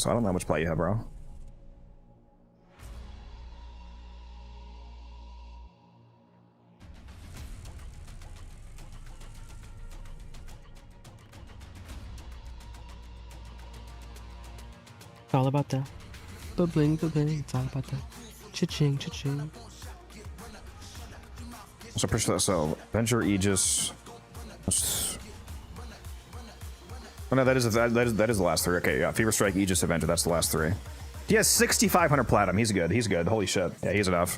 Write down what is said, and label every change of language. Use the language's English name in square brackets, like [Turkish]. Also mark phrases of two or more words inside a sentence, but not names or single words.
[English] I don't know how much play you have, bro. It's all about that. Ba-bling, ba-bling. It's all about that. Cha-ching, cha-ching. So push that. So Avenger, Aegis. Oh no, that is the last 3. Okay, yeah. Fever Strike, Aegis, Avenger. That's the last 3. He has 6,500 platinum. He's good. He's good. Holy shit. Yeah, he's enough.